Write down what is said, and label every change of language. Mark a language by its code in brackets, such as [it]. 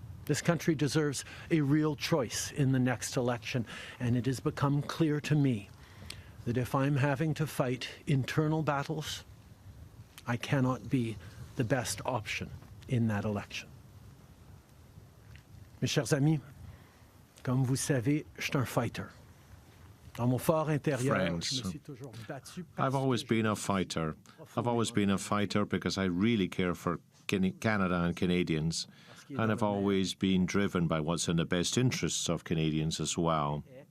[en] This country deserves a real choice in the next election, and it has become clear to me that if I'm having to fight internal battles, I cannot be the best option in that election. [fr] Mes chers amis, comme vous savez, je suis un fighter. Dans mon fort intérieur, [en] Friends, [fr] je me suis toujours battu. [en] I've always been a fighter. I've always been a fighter because I really care for Canada and Canadians, and I've always been driven by what's in the best interests of Canadians as well.